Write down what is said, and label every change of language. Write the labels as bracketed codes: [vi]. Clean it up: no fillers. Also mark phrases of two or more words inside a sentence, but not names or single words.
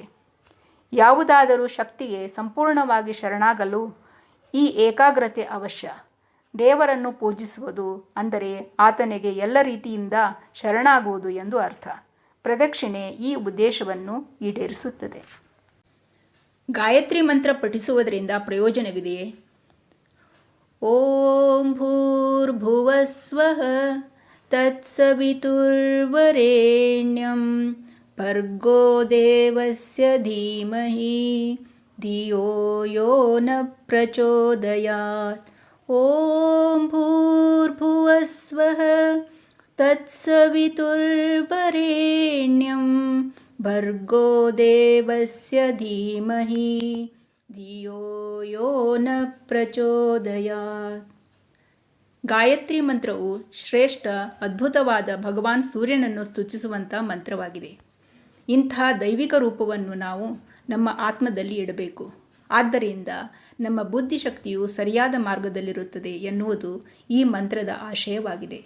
[kn] ಯಾವುದಾದರೂ ಶಕ್ತಿಗೆ ಸಂಪೂರ್ಣವಾಗಿ ಶರಣಾಗಲು ಈ ಏಕಾಗ್ರತೆ ಅವಶ್ಯ. ದೇವರನ್ನು ಪೂಜಿಸುವುದು ಅಂದರೆ ಆತನಿಗೆ ಎಲ್ಲ ರೀತಿಯಿಂದ ಶರಣಾಗುವುದು ಎಂದು ಅರ್ಥ. ಪ್ರದಕ್ಷಿಣೆ ಈ ಉದ್ದೇಶವನ್ನು ಈಡೇರಿಸುತ್ತದೆ. ಗಾಯತ್ರಿ ಮಂತ್ರ ಪಠಿಸುವುದರಿಂದ ಪ್ರಯೋಜನವಿದೆಯೇ? [sa] ಓಂ ಭೂರ್ಭುವಸ್ವಃ ತತ್ಸವಿತುರ್ವರೆಣ್ಯಂ ಭರ್ಗೋ ದೇವಸ್ಯ ಧೀಮಹಿ ಧಿಯೋ ಯೋ ನ ಪ್ರಚೋದಯಾತ್. ಓಂ ಭೂರ್ಭುವಸ್ವಃ ತತ್ಸವಿತುರ್ವರೆಣ್ಯಂ ಭರ್ಗೋ ದೇವಸ್ಯ ಧೀಮಹಿ ಧಿಯೋ ಯೋ ನ ಪ್ರಚೋದಯಾತ್. [kn] ಗಾಯತ್ರಿ ಮಂತ್ರವು ಶ್ರೇಷ್ಠ, ಅದ್ಭುತವಾದ ಭಗವಾನ್ ಸೂರ್ಯನನ್ನು ಸ್ತುತಿಸುವಂಥ ಮಂತ್ರವಾಗಿದೆ. ಇಂಥ ದೈವಿಕ ರೂಪವನ್ನು ನಾವು ನಮ್ಮ ಆತ್ಮದಲ್ಲಿ ಇಡಬೇಕು. ಆದ್ದರಿಂದ ನಮ್ಮ ಬುದ್ಧಿಶಕ್ತಿಯು ಸರಿಯಾದ ಮಾರ್ಗದಲ್ಲಿರುತ್ತದೆ ಎನ್ನುವುದು ಈ ಮಂತ್ರದ ಆಶಯವಾಗಿದೆ.